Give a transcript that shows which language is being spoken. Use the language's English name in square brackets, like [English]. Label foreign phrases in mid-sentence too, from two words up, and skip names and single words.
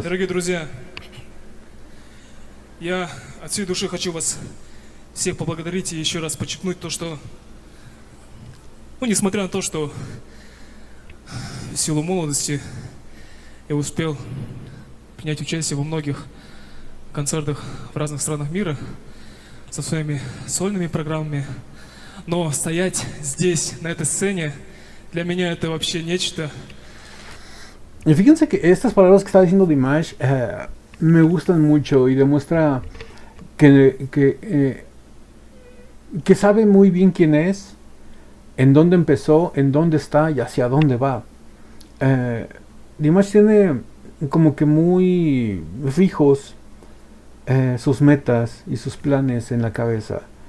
[Russian] дорогие друзья, я от всей души хочу вас всех поблагодарить и еще раз подчеркнуть то, что, несмотря на то, что в силу молодости я успел принять участие во многих концертах в разных странах мира со своими сольными программами, но стоять здесь, на этой сцене, для меня это вообще нечто. [Spanish] Y fíjense que estas palabras que está diciendo Dimash me gustan mucho y demuestra que sabe muy bien quién es, en dónde empezó, en dónde está y hacia dónde va. Dimash tiene como que muy fijos sus metas y sus planes en la cabeza.